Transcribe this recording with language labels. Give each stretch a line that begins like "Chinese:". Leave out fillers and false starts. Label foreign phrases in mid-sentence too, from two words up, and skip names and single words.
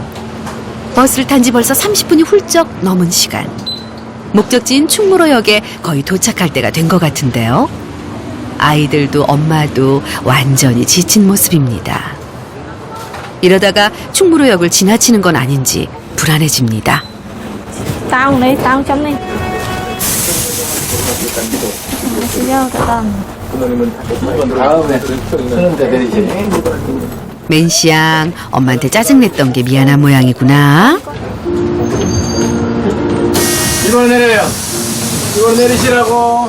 Korean: 버스를 탄 지 벌써 30분이 훌쩍 넘은 시간. 목적지인 충무로역에 거의 도착할 때가 된 것 같은데요. 아이들도 엄마도 완전히 지친 모습입니다. 이러다가 충무로역을 지나치는 건 아닌지 불안해집니다.
Vietnamese: Tao này, tao trong này.
Korean: 맨시양 엄마한테 짜증냈던 게 미안한 모양이구나. 이번 내려요. 이번 내리시라고.